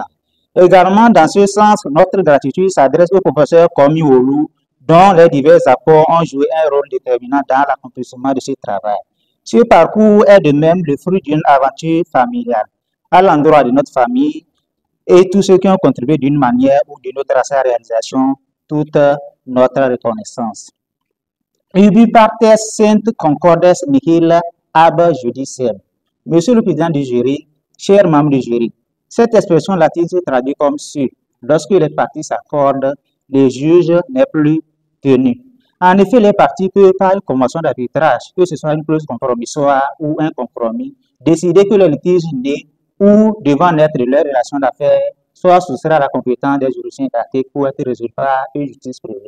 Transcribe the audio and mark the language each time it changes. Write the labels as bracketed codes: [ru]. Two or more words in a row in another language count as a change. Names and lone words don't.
[fr] Également, dans ce sens, notre gratitude s'adresse au professeur Komi Olu, dont les divers apports ont joué un rôle déterminant dans l'accomplissement de ce travail. Ce parcours est de même le fruit d'une aventure familiale à l'endroit de notre famille et tous ceux qui ont contribué d'une manière ou d'une autre à sa réalisation, toute notre reconnaissance. [la] Ubi partes sint concordes nihil ab judicem. [fr] Monsieur le Président du jury, chers membres du jury, cette expression latine se traduit comme suit. Lorsque les parties s'accordent, le juge n'est plus tenu. En effet, les parties peuvent, par une convention d'arbitrage, que ce soit une clause compromissoire ou un compromis, décider que le litige né ou devant naître de leur relation d'affaires soit soustrait à la compétence des juridictions étatiques pour être résolu par une justice privée.